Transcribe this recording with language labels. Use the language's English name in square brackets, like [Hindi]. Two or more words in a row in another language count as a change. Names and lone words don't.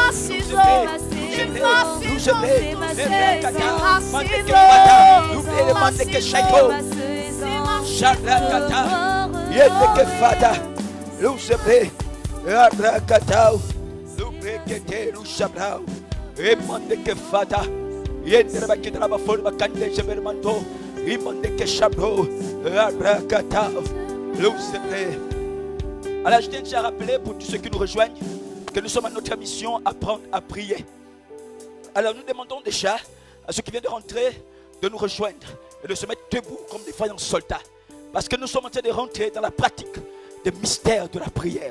[French] nous aimer, les brakata, Mandeke Fata, nous aimer, les Mandeke Shaito, Shadrakata, Yendeke Fata, nous aimer, Radrakata, nous brekete, nous Shabrao, et Mandeke Fata, Yendeke Bakidra Bafol Bakande Jebermanto, Imandeke Shabro, Radrakata, nous aimer. Alors je tiens déjà à rappeler pour tous ceux qui nous rejoignent que nous sommes à notre mission apprendre à prier. Alors nous demandons déjà à ceux qui viennent de rentrer de nous rejoindre et de se mettre debout comme des vaillants soldats. Parce que nous sommes en train de rentrer dans la pratique des mystères de la prière.